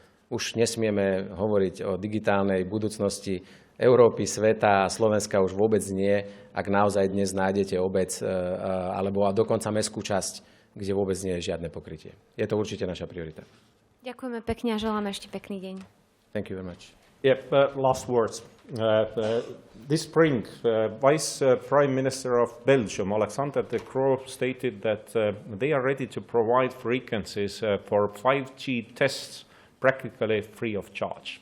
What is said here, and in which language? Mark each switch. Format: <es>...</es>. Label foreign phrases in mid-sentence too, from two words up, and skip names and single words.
<sk>Už nesmieme hovoriť o digitálnej budúcnosti Európy, sveta a Slovenska už vôbec nie, ak naozaj dnes nájdete obec alebo dokonca mestskú časť, kde vôbec nie je žiadne pokrytie. Je to určite naša priorita. Ďakujeme pekne a želáme ešte pekný deň.</sk> <en>Thank you very much. Yeah, last words. This spring, Vice Prime Minister of Belgium, Alexander De Croo, stated that they are ready to provide frequencies for 5G tests practically free of charge.</en>